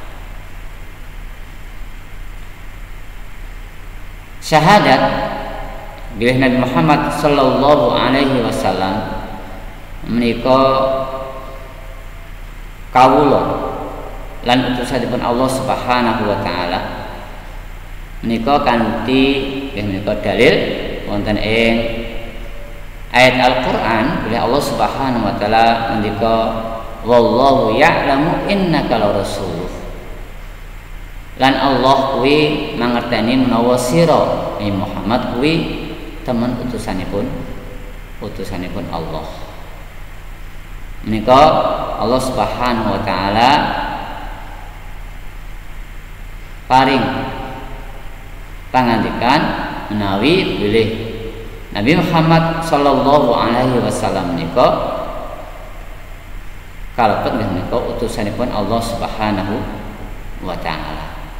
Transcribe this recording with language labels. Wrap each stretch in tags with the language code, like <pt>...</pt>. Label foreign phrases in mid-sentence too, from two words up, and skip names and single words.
<jv>Syahadat bilih Nabi Muhammad</jv> <ar>صلى الله عليه وسلم</ar> <jv>menika kawula lan utusanipun Allah</jv> <ar>سبحانه وتعالى</ar> <jv>menika kanthi menika dalil wonten ing ayat Al-Qur'an bilih Allah</jv> <ar>سبحانه وتعالى</ar> <jv>menika</jv> <ar>والله يعلم إنك لرسوله</ar> <jv>lan Allah kuwi mangerteni menawa sira Muhammad kuwi teman utusanipun Allah. Menika Allah</jv> <ar>سبحانه وتعالى</ar> <jv>paring pangandikan menawi bilih Nabi Muhammad</jv> <ar>صلى الله عليه وسلم</ar> <jv>menika kalebet menika utusanipun Allah</jv> <ar>سبحانه وتعالى.</ar>